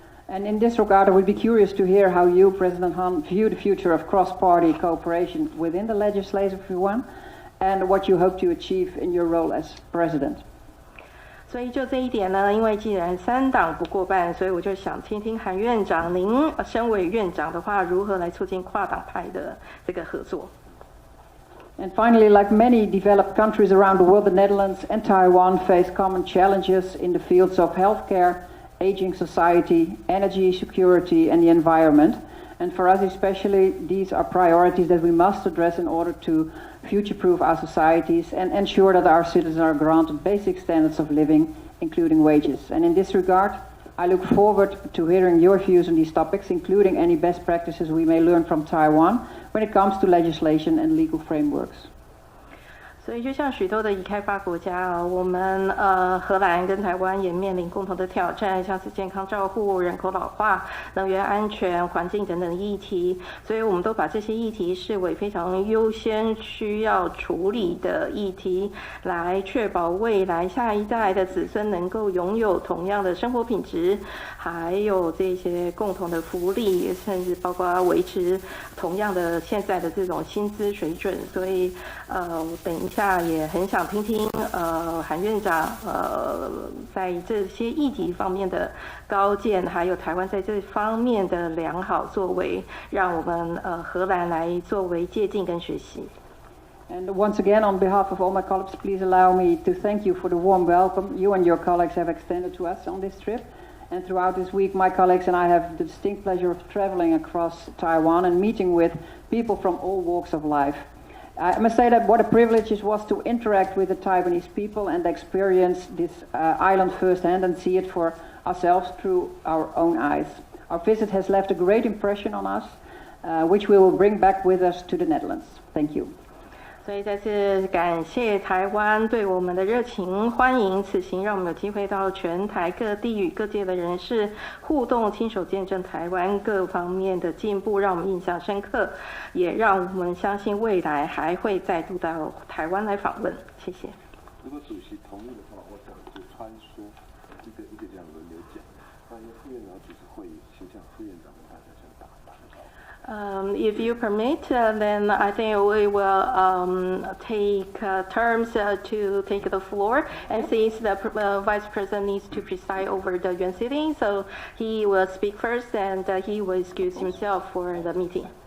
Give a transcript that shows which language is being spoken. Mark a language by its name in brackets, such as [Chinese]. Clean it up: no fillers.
[English] And in this regard, I would be curious to hear how you, President Han, view the future of cross-party cooperation within the Legislative Yuan, and what you hope to achieve in your role as President. [Chinese] 所以就這一點呢，因為既然3黨不過半，所以我就想聽聽韓院長，您身為院長的話，如何來促進跨黨派的這個合作？ [English] And finally, like many developed countries around the world, the Netherlands and Taiwan face common challenges in the fields of healthcare, aging society, energy security, and the environment. And for us especially, these are priorities that we must address in order to future-proof our societies and ensure that our citizens are granted basic standards of living, including wages. And in this regard, I look forward to hearing your views on these topics, including any best practices we may learn from Taiwan when it comes to legislation and legal frameworks. [Chinese] 所以就像许多的已開發國家我們荷蘭跟台灣也面臨共同的挑戰，像是健康照護、人口老化、能源安全、環境等等議題，所以我們都把這些議題視為非常優先需要處理的議題，來確保未來下一代的子孫能夠擁有同樣的生活品質，還有這些共同的福利，甚至包括維持同樣的現在的這種薪資水準。所以等一下也很想聽聽韓院長在這些議題方面的高見，還有台灣在這方面的良好作為，讓我們荷蘭來作為借鑑跟學習。 [English] And once again, on behalf of all my colleagues, please allow me to thank you for the warm welcome you and your colleagues have extended to us on this trip. And throughout this week, my colleagues and I have the distinct pleasure of traveling across Taiwan and meeting with people from all walks of life. I must say that what a privilege it was to interact with the Taiwanese people and experience this island firsthand and see it for ourselves through our own eyes. Our visit has left a great impression on us, which we will bring back with us to the Netherlands. Thank you. [Chinese] 所以再次感謝台灣對我們的熱情歡迎，此行讓我們有機會到全台各地與各界的人士互動，親手見證台灣各方面的進步，讓我們印象深刻，也讓我們相信未來還會再度到台灣來訪問。謝謝。如果主席同意的話，我想就穿梭一個這樣輪流講，歡迎副院長主持會議，請向副院長跟大家先打個招呼。 [English] If you permit, then I think we will take turns to take the floor. And since the Vice President needs to preside over the Yuan sitting, so he will speak first and he will excuse himself for the meeting.